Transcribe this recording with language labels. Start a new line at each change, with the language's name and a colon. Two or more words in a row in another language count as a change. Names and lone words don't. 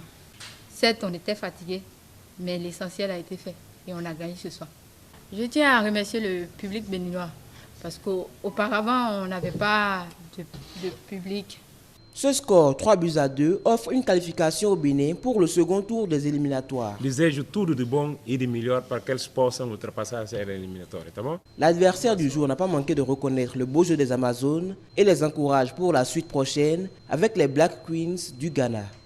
French: Certes, on était fatigués, mais l'essentiel a été fait et on a gagné ce soir. Je tiens à remercier le public béninois parce qu'auparavant, on n'avait pas de public. Ce score 3-2 offre une qualification au Bénin pour le second tour des éliminatoires.
Portuguese: Desejo tudo de bom e de melhor para que eles possam ultrapassar a série éliminatória, tá bom?
French: L'adversaire du jour n'a pas manqué de reconnaître le beau jeu des Amazones et les encourage pour la suite prochaine avec les Black Queens du Ghana.